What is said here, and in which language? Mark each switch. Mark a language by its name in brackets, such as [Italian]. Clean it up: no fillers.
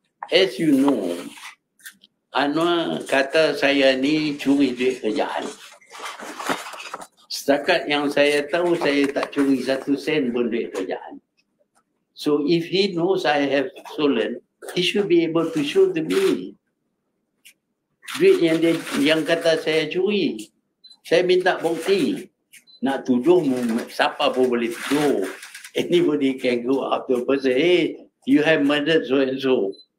[English] As you know, [Malay] Anwar kata saya ni curi duit kerajaan. Setakat yang saya tahu, saya tak curi 1 sen pun duit kerajaan. [English] So if he knows I have stolen, he should be able to show to me. [Malay] Duit yang kata saya curi, saya minta bukti. Nak tuduh, siapa pun boleh tuduh. [English] Anybody can go up to a person, hey, you have murdered so and so.